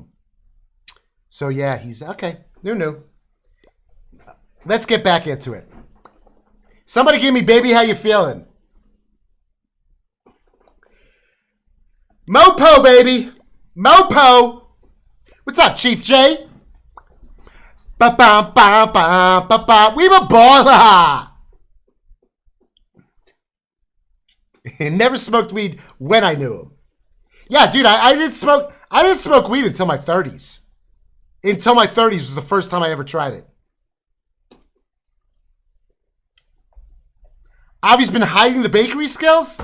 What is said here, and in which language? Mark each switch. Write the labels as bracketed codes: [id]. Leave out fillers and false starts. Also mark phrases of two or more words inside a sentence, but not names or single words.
[en] So yeah, he's okay. New. Let's get back into it. Somebody give me Baby How You Feeling. Mopo, baby. Mopo. What's up, Chief J? Ba-bam-bam-bam-bam-bam. We were baller. Never smoked weed when I knew him. Yeah, dude, I didn't smoke weed until my 30s. Until my 30s was the first time I ever tried it. Avi's been hiding the bakery skills?